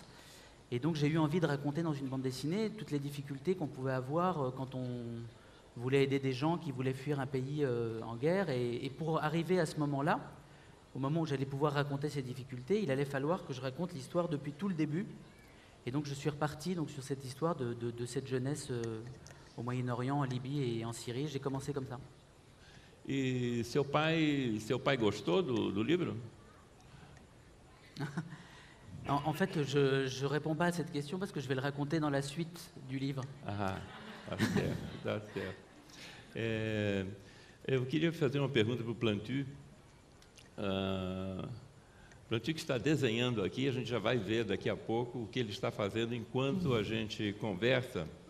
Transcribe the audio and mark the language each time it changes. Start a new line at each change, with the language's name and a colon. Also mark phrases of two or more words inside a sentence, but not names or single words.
French: Et donc j'ai eu envie de raconter dans une bande dessinée toutes les difficultés qu'on pouvait avoir quand on voulait aider des gens qui voulaient fuir un pays en guerre. Et pour arriver à ce moment-là, au moment où j'allais pouvoir raconter ces difficultés, il allait falloir que je raconte l'histoire depuis tout le début. Et donc je suis reparti donc, sur cette histoire de cette jeunesse au Moyen-Orient, en Libye et en Syrie. J'ai commencé comme ça.
Portuguese: E seu pai gostou do livro?
French: En fait, je ne réponds pas à cette question parce que je vais le raconter dans la suite du livre.
Portuguese: Ah, tá certo, tá certo. Eu queria fazer uma pergunta para o Plantu. Plantu que está desenhando aqui, a gente já vai ver daqui a pouco o que ele está fazendo enquanto a gente conversa.